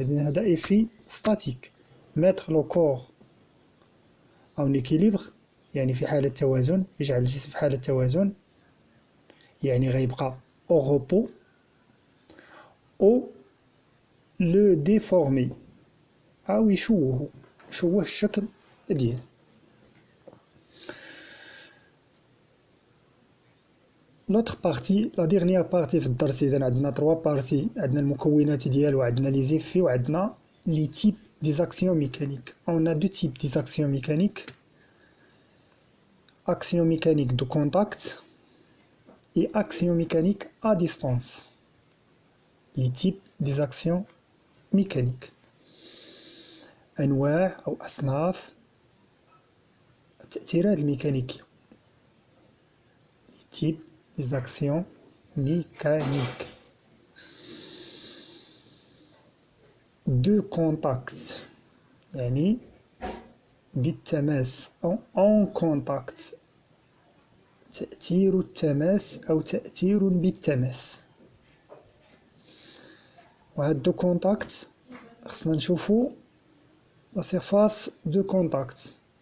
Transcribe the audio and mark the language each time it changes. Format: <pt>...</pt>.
<ar>إذن هذا ايفي ستاتيك.</ar> <fr>mettre le corps en équilibre</fr> <ar>يعني في حالة توازن, يجعل الجسم في حالة توازن, يعني غيبقى</ar> <fr>au repos</fr> <ar>أو لو ديفورمي, أو يشوه الشكل ديالو.</ar> <fr>l'autre partie, la dernière partie</fr> <ar>في الدرس. إذا عندنا 3 بارتي, عندنا المكونات ديالو, عندنا لي زيفي, وعندنا لي تيب</ar> <fr>des actions mécaniques. On a deux types des actions mécaniques. Action mécanique de contact et action mécanique à distance. Les types des actions mécaniques.</fr> <ar>أنواع أو أصناف التأثيرات الميكانيكية.</ar> <fr>Les types des actions mécaniques. De contact</fr> <ar>يعني بالتماس أو</ar> <fr>en contact,</fr> <ar>تأثير التماس أو تأثير بالتماس. وهاد دو كونتاكت خصنا نشوفو لا سيرفاس دو كونتاكت.</ar>